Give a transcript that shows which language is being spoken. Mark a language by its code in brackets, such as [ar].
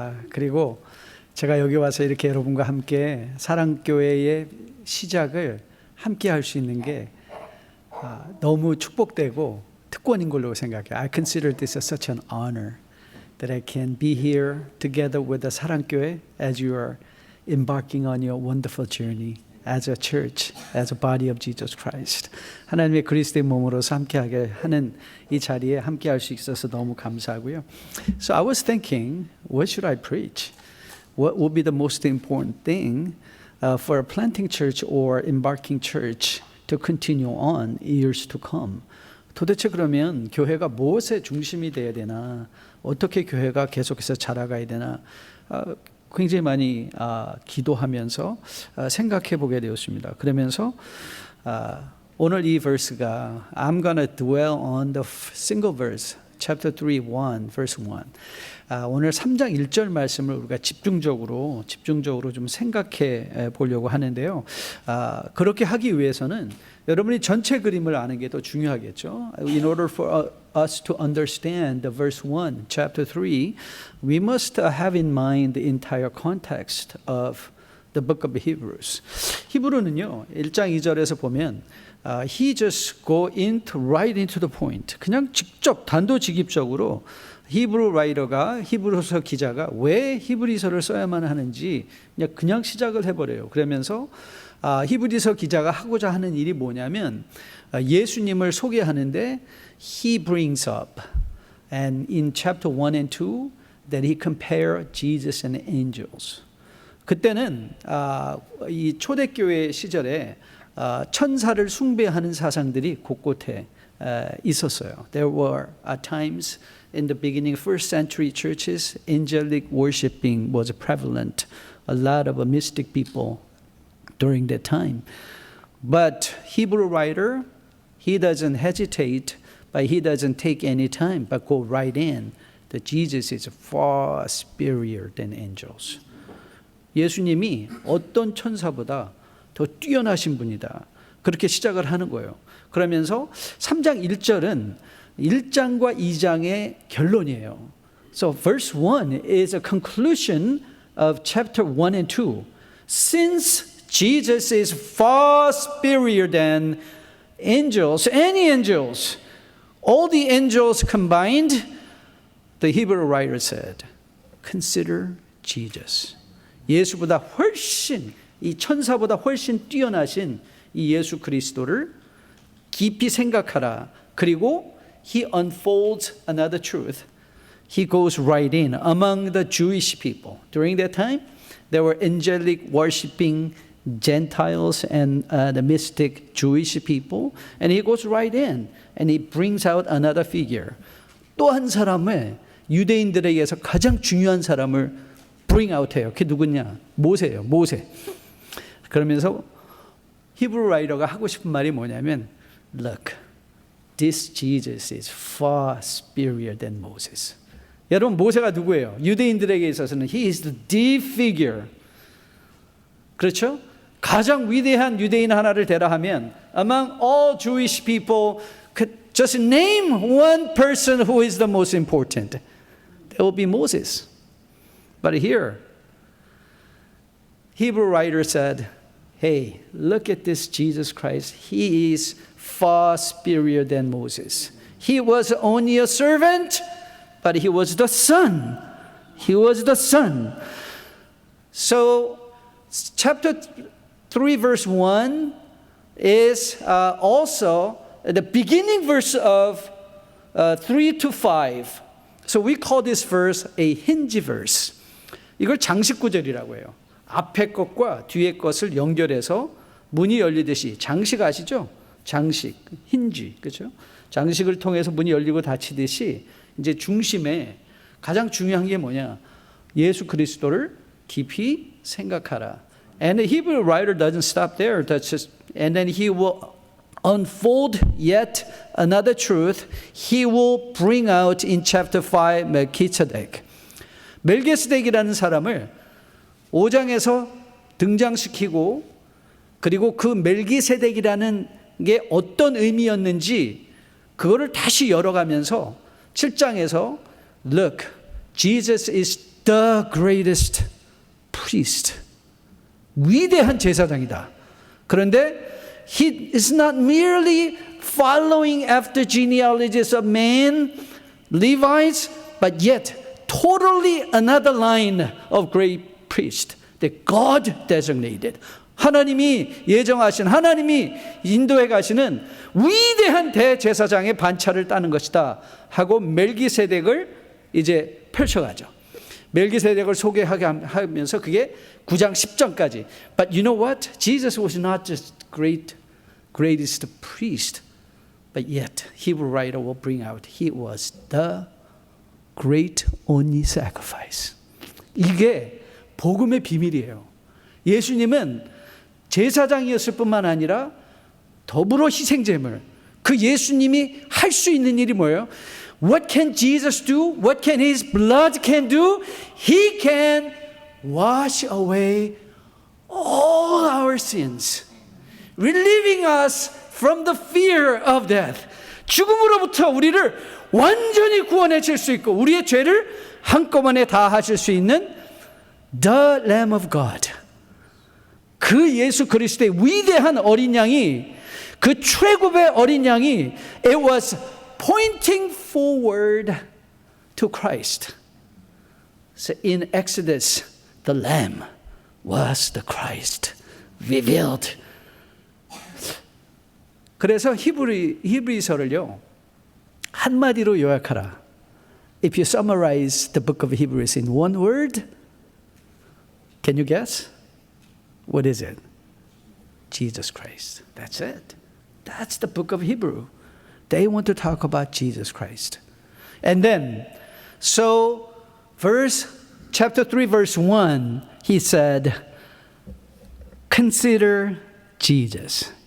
[ko] 그리고 제가 여기 와서 이렇게 여러분과 함께 사랑교회의 시작을 함께 할 수 있는 게 너무 축복되고 특권인 걸로 생각해요. [en] I consider this such an honor that I can be here together with the 사랑교회 as you are embarking on your wonderful journey as a church, as a body of Jesus Christ. [ko] 하나님의 그리스도의 몸으로서 함께하게 하는 이 자리에 함께할 수 있어서 너무 감사하고요. [en] So I was thinking, what should I preach? What would be the most important thing for a planting church or embarking church to continue on years to come? [ko] 도대체 그러면 교회가 무엇의 중심이 되어야 되나? 어떻게 교회가 계속해서 자라가야 되나? 굉장히 많이 기도하면서 생각해 보게 되었습니다. 그러면서 오늘 이 verse가 [en] I'm gonna dwell on the single verse, chapter 3, 1, verse 1. [ko] 오늘 3장 1절 말씀을 우리가 집중적으로 좀 생각해 보려고 하는데요. 그렇게 하기 위해서는 여러분이 전체 그림을 아는 게 더 중요하겠죠. [en] In order for us to understand the verse 1, chapter 3, we must have in mind the entire context of the book of Hebrews. [ko] 히브리는요, 1장 2절에서 보면 [en] he just go right into the point. [ko] 그냥 직접 단도직입적으로 히브리 라이터가 히브리서 기자가 왜 히브리서를 써야만 하는지 그냥 시작을 해버려요. 그러면서 히브리서 기자가 하고자 하는 일이 뭐냐면 예수님을 소개하는데 [en] he brings up and in chapter 1 and 2 that he compare Jesus and angels. [ko] 그때는 이 초대교회 시절에 천사를 숭배하는 사상들이 곳곳에 있었어요. [en] There were times in the beginning, first century churches, angelic worshiping was prevalent. A lot of mystic people during that time. But Hebrew writer, he doesn't hesitate, but he doesn't take any time, but go right in that Jesus is far superior than angels. [ko] 예수님이 어떤 천사보다 더 뛰어나신 분이다. 그렇게 시작을 하는 거예요. 그러면서 3장 1절은 1장과 2장의 결론이에요. [en] So verse 1 is a conclusion of chapter 1 and 2. Since Jesus is far superior than angels, any angels, all the angels combined, the Hebrew writer said, consider Jesus. [ko] 예수보다 훨씬, 이 천사보다 훨씬 뛰어나신 이 예수 그리스도를 깊이 생각하라. [en] 그리고 he unfolds another truth. He goes right in among the Jewish people. During that time, there were angelic worshiping Gentiles and the mystic Jewish people. And he goes right in and he brings out another figure. [ko] 또 한 사람을 유대인들에게서 가장 중요한 사람을 [en] bring out [ko] 해요. 그게 누구냐? 모세예요. 모세. 그러면서 히브리 라이터가 하고 싶은 말이 뭐냐면 [en] Look, this Jesus is far superior than Moses. [ko] 여러분 모세가 누구예요? 유대인들에게 있어서는 [en] he is the figure. [ko] 그렇죠? 가장 위대한 유대인 하나를 대라 하면 [en] among all Jewish people, just name one person who is the most important. That will be Moses. But here, Hebrew writer said, hey, look at this Jesus Christ. He is far superior than Moses. He was only a servant, but he was the son. He was the son. So, chapter 3, verse 1 is also the beginning verse of 3 to 5. So, we call this verse a hinge verse. [ko] 이걸 장식 구절이라고 해요. 앞에 것과 뒤에 것을 연결해서 문이 열리듯이 장식 아시죠? 장식, 힌지, 그렇죠? 장식을 통해서 문이 열리고 닫히듯이 이제 중심에 가장 중요한 게 뭐냐? 예수 그리스도를 깊이 생각하라. [en] And the Hebrew writer doesn't stop there. That's just, and then he will unfold yet another truth. He will bring out in chapter 5 Melchizedek. [ko] 멜기세덱이라는 사람을 5장에서 등장시키고 그리고 그 멜기세덱이라는 게 어떤 의미였는지 그거를 다시 열어가면서 7장에서 [en] Look, Jesus is the greatest priest. [ko] 위대한 제사장이다. 그런데 [en] He is not merely following after genealogies of men, Levites, but yet totally another line of great priest that God designated. [ko] 하나님이 예정하신, 하나님이 인도해 가시는 위대한 대제사장의 반차를 따는 것이다 하고 멜기세덱을 이제 펼쳐가죠. 멜기세덱을 소개하게 하면서 그게 9장 10절까지. [en] But you know what? Jesus was not just greatest priest, but yet Hebrew writer will bring out he was the great only sacrifice. [ko] 이게 복음의 비밀이에요. 예수님은 제사장이었을 뿐만 아니라 더불어 희생제물, 그 예수님이 할 수 있는 일이 뭐예요? [en] What can Jesus do? What can His blood can do? He can wash away all our sins, relieving us from the fear of death. [ko] 죽음으로부터 우리를 완전히 구원해 줄 수 있고 우리의 죄를 한꺼번에 다 하실 수 있는 [en] The Lamb of God. [ko] 그 예수 그리스도의 위대한 어린 양이, 그 최고의 어린 양이 [en] It was pointing forward to Christ. So in Exodus, the Lamb was the Christ revealed. [ko] 그래서 히브리서를요 한마디로 요약하라. [en] If you summarize the book of Hebrews in one word, can you guess? What is it? Jesus Christ. That's it. That's the book of Hebrew. They want to talk about Jesus Christ. And then, so chapter 3, verse 1, he said, consider Jesus.